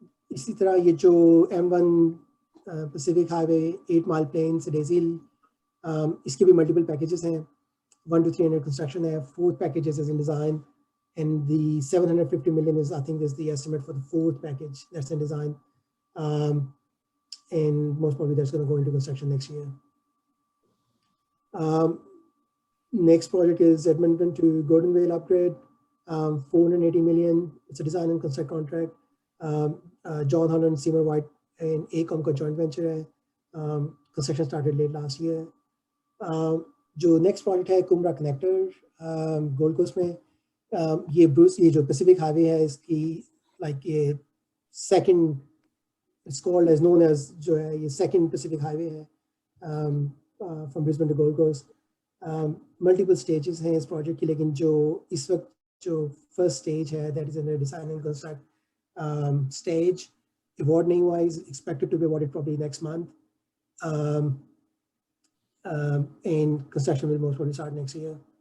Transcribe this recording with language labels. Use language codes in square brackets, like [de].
[ur] اسی طرح یہ جو M1 پیسیفک ہائی وے 8 مائل پلین سے ڈیزل, اس کے بھی ملٹیپل پیکیجز ہیں. [en] 1 to 3 under construction ہے. 4th package is in design, and the $750 million is, I think, is the estimate for the 4th package that's in design, and most probably that's going to go into construction next year. Next project is Edmonton to Gordonvale upgrade, $480 million. It's a design and construct contract. John Holland, Seymour White and AECOM کا joint venture ہے. Construction started late last year. [ur] جو next project ہے کمرا connector gold cost میں, یہ جو Pacific high وے ہے اس کی like یہ second, [en] it's called as known as, [ur] جو ہے یہ سیکنڈ پیسیفک ہائی وے ہے from Brisbane to gold cost. Multiple stages ہیں اس پروجیکٹ کی, لیکن جو اس وقت جو فرسٹ اسٹیج ہے [en] that is in design and construct stage, [ur] award نہیں ہوا, [en] Is expected to be awarded probably next month. And construction will most probably start next year.